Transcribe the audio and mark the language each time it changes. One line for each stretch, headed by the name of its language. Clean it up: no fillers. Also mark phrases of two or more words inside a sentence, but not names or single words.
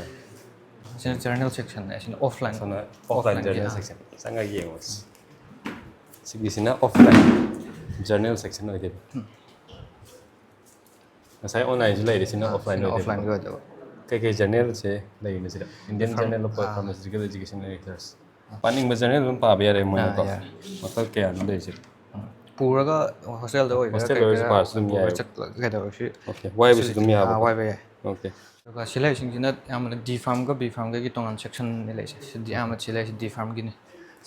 Manipuri: ꯑꯁꯤꯅ ꯖꯔꯅꯦꯜ ꯁꯦꯛꯁꯟꯅꯦ ꯑꯁꯤꯅ ꯑꯣꯐꯂꯥꯏꯟ ꯑꯣꯐꯂꯥꯏꯟ ꯖꯔꯅꯦꯜ ꯁꯦꯛꯁꯟ ꯆꯪꯉꯒ ꯌꯦꯡꯉꯣ ꯁꯤꯒꯤꯁꯤꯅ ꯑꯣꯐꯂꯥꯏꯟ ꯖꯔꯅꯦꯜ ꯁꯦꯛꯁꯟ ꯑꯣꯏꯗꯣꯏꯕ ꯉꯁꯥꯏ ꯑꯣꯟꯂꯥꯏꯟꯁꯨ ꯂꯩꯔꯤꯁꯤꯅ ꯑꯣꯐꯂꯥꯏꯟ ꯑꯣꯏꯗꯣꯏꯕ ꯀꯩꯀꯩ ꯖꯔꯅꯦꯜꯁꯦ ꯂꯩꯔꯤꯅꯣ ꯁꯤꯗ ꯏꯟꯗꯤꯌꯟ ꯖꯔꯅꯦꯜ ꯑꯣꯐ ꯐꯥꯔꯃꯥꯁꯤutical एजुकेशन एंड रिसर्च ꯄꯥꯅꯤꯡꯕ ꯖꯔꯅꯦꯜ ꯑꯗꯨꯝ ꯄꯥꯕ ꯌꯥꯔꯦ ꯃꯣꯏꯅꯀꯣ ꯃꯈꯜ ꯀꯌꯥꯅꯣ ꯂꯩꯔꯤꯁꯦ ꯄꯨꯔꯒ ꯍꯣꯁꯇꯦꯜꯗ ꯑꯣꯏꯒꯦꯔꯥ ꯍꯣꯁꯇꯦꯜ ꯑꯣꯏꯔꯁꯨ ꯀꯩꯒꯦꯔꯥ ꯄꯥꯔꯁꯨ ꯑꯗꯨꯝ ꯄꯨꯔꯒ ꯌꯥꯏꯑꯕ ꯆꯠꯂꯒ ꯀꯩꯗꯧꯔꯁꯨ ꯑꯣꯀꯦ ꯋꯥꯏꯕꯁꯨ ꯑꯗꯨꯝ ꯌꯥꯕꯀꯣ ꯋꯥꯏꯕ ꯌꯥꯏ ꯑꯣꯀꯦ ꯑꯗꯨꯒ ꯁꯤ ꯂꯩꯔꯤꯁꯤꯡꯁꯤꯅ ꯑꯌꯥꯝꯕꯅ ꯗꯤ ꯐꯥꯔꯝꯒ ꯕꯤ ꯐꯥꯔꯝꯒꯒꯤ ꯇꯣꯉꯥꯟ ꯁꯦꯛꯁꯟꯅꯤ ꯂꯩꯔꯤꯁꯦ ꯁꯤꯗꯤ ꯑꯌꯥꯝꯕ ꯁꯤ ꯂꯩꯔꯤꯁꯤ ꯗꯤ ꯐꯥꯔꯝꯒꯤꯅꯤ ꯁꯤ